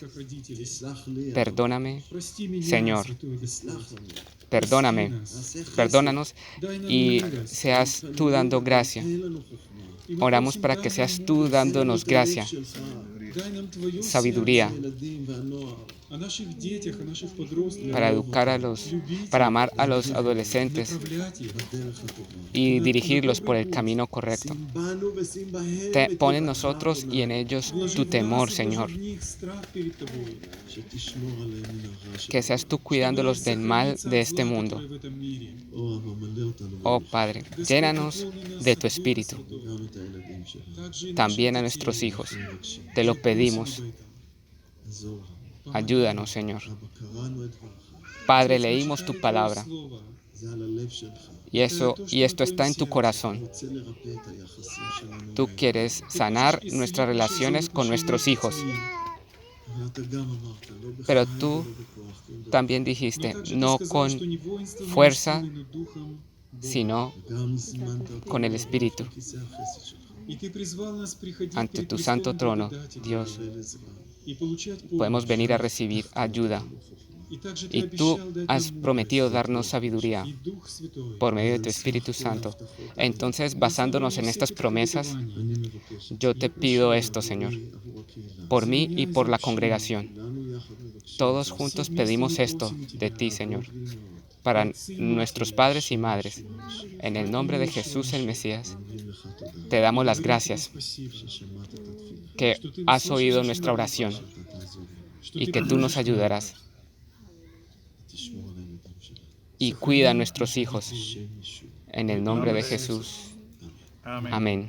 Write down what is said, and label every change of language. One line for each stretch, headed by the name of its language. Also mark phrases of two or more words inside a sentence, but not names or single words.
Spanish: Perdóname, Señor. Perdónanos y seas tú dando gracia. Oramos para que seas tú dándonos gracia, sabiduría,
Russian: о наших детях, о наших подростках,
Spanish: para educar para amar a los adolescentes
Russian: направлять их.
Hebrew: בדרך הטובה.
Spanish: y dirigirlos por el camino correcto.
Hebrew: שים בנו ושים בהם
Spanish: Pon en
Hebrew: את
Spanish: nosotros y en ellos
Russian: Вложи
Spanish: tu
Russian: в
Spanish: temor,
Russian: нас и
Spanish: Señor.
Russian: вложи в них страх перед тобой.
Hebrew: שתשמור עליהם מן הרע
Spanish: Que seas tú cuidándolos del mal de este mundo.
Russian: в этом mire.
Hebrew: או אבא, מלא אותנו
Spanish: Oh
Hebrew: ברוך.
Spanish: Padre, llénanos de tu Espíritu,
Hebrew: גם את הילדים שלנו.
Russian: Также и
Spanish: también a
Russian: наших
Spanish: nuestros
Russian: детей.
Spanish: hijos.
Hebrew: מבקשים.
Spanish: Te lo
Russian: Просим
Spanish: pedimos.
Russian: об этом.
Hebrew: עזור לנו.
Spanish: Ayúdanos, Señor.
Hebrew: אבא, קראנו את דברך.
Spanish: Padre, leímos tu
Russian: Прочитай
Spanish: palabra
Russian: Твое Слово.
Hebrew: זה על הלב שלך.
Spanish: y esto está en tu corazón.
Hebrew: רוצה לרפא את היחסים שלנו.
Spanish: Tú quieres sanar nuestras relaciones con nuestros hijos.
Hebrew: אבל אתה גם אמרת, לא בחיים
Spanish: Pero
Hebrew: ולא
Spanish: tú
Hebrew: בכוח, כי אם דבר.
Spanish: También
Russian: Но
Spanish: dijiste,
Russian: также ты
Spanish: no
Russian: сказал,
Spanish: con
Russian: что не воинством,
Spanish: fuerza,
Russian: но силой, но духом Бога.
Spanish: sino
Hebrew: וגם זימנת אותנו
Spanish: con el
Hebrew: לבוא
Spanish: Espíritu.
Hebrew: לכיסא החסד שלך.
Russian: И ты призвал нас приходить
Spanish: ante
Russian: перед
Spanish: tu
Russian: престолом
Spanish: santo trono,
Russian: благодати
Spanish: Dios.
Hebrew: לקבל עזרה.
Russian: и получать
Spanish: Podemos
Russian: помощь.
Spanish: venir a recibir ayuda.
Russian: И также ты
Spanish: Y tú
Russian: обещал дать
Spanish: has
Russian: нам
Spanish: prometido
Russian: мудрость
Spanish: darnos sabiduría
Russian: и Дух Святой.
Spanish: por medio de tu Espíritu Santo. Entonces, basándonos en estas promesas,
Hebrew: אני מבקש
Spanish: yo te pido esto, Señor,
Hebrew: עבור הקהילה.
Spanish: por mí y por la congregación.
Hebrew: כולנו יחד מבקשים
Spanish: Todos juntos pedimos esto de ti, Señor, para nuestros padres y madres. En el nombre de Jesús el Mesías,
Hebrew: אומרים לך תודה
Spanish: te damos las gracias
Russian: Спасибо,
Hebrew: ששמעת את התפילה.
Spanish: que has oído nuestra oración
Hebrew: אתה תעזור לנו
Russian: что
Spanish: y
Russian: ты
Spanish: que tú nos
Russian: поможешь нам.
Spanish: ayudarás
Hebrew: ותשמור על הילדים שלנו.
Spanish: y cuida a nuestros hijos.
Hebrew: השם ישוע.
Spanish: En el nombre de Jesús. Amén.